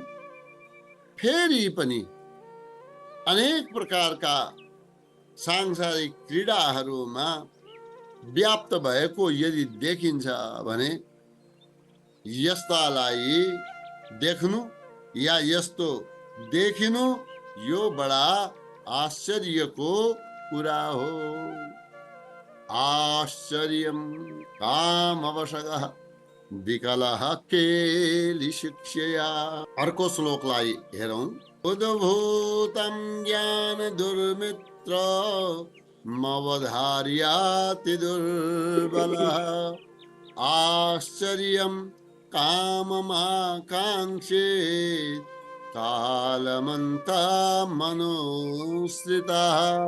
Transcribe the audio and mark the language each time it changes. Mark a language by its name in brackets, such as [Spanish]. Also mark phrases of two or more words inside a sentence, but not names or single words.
[Nepali] फेरि पनि अनेक प्रकारका सांसारिक क्रीडाहरूमा व्याप्त भएको यदि देखिन्छ भने यस्तालाई देख्नु या यस्तो देखिनु यो बडा आश्चर्यको कुरा हो। [Sanskrit] आश्चर्यम कामवशगः विकलः केली शिक्षया। [Nepali] अर्को श्लोकलाई हेरौं। [Sanskrit] उद्भूतं ज्ञान दुर्मित्र मवधार्याति दुर्बलः आश्चर्यं काममाकाङ्क्षेत् कालमन्तमनुसृतः।